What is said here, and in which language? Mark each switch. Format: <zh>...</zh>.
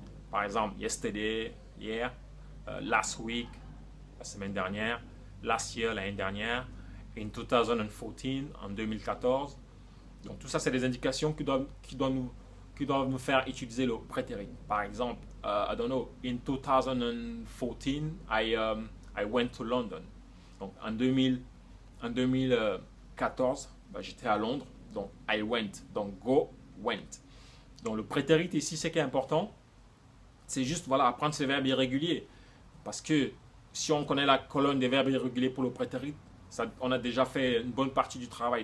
<fr>Par exemple, yesterday, hier,</fr> <en>last week,</en> <fr>la semaine dernière,</fr> <en>last year,</en> <fr>l'année dernière, in 2014, en 2014. Donc tout ça, c'est des indications qui doivent nous faire utiliser le prétérit. Par exemple,</fr> <en>I don't know, in 2014, I went to London.</en> <fr>Donc en 2014, j'étais à Londres. Donc</fr> <en>I went.</en> <fr>Donc go, went. Donc le prétérit ici, ce qui est important, c'est juste voilà, apprendre ces verbes irréguliers. Parce que si on connaît la colonne des verbes irréguliers pour le prétérit, on a déjà fait une bonne partie du travail.</fr>